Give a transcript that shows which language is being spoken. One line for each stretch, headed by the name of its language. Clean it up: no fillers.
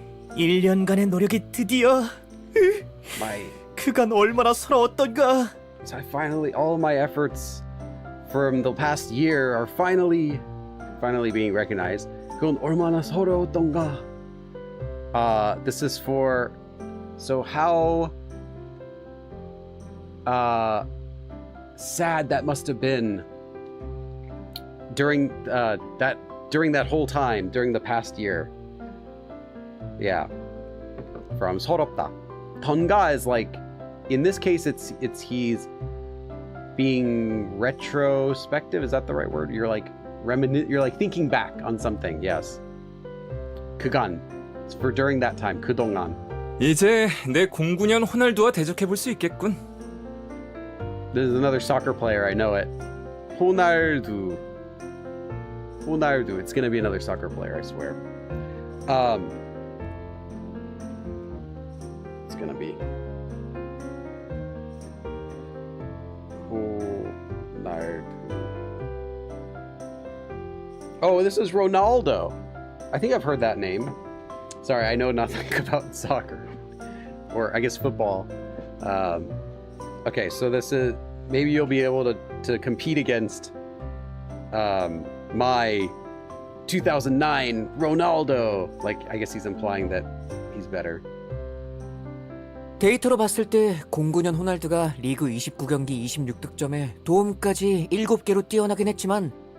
Korean: 1년간의 노력이 드디어 그간 얼마나 서러웠던가.
English: So all of my efforts from the past year are finally being recognized.
Korean: 그건 얼마나 서러웠던가.
English: This is for, so how sad that must have been during that whole time, during the past year. Yeah, from 서럽다. 던가 is like, in this case, it's he's being retrospective. Is that the right word? You're like you're like thinking back on something. Yes. 그간. It's for during that time.
Korean: 그동안. 이제 내 09년 호날두와 대적해 볼 수 있겠군.
English: This is another soccer player. I know it. 호날두. It's gonna be another soccer player. I swear. It's gonna be Ronaldo. Oh, this is Ronaldo. I think I've heard that name. Sorry, I know nothing about soccer, or I guess football. Okay, so this is, maybe you'll be able to compete against my 2009 Ronaldo. Like, I guess he's implying that he's better.
Korean: 데이터로 봤을 때 09년 호날두가 리그 29경기 26득점에 도움까지 7개로 뛰어나긴 했지만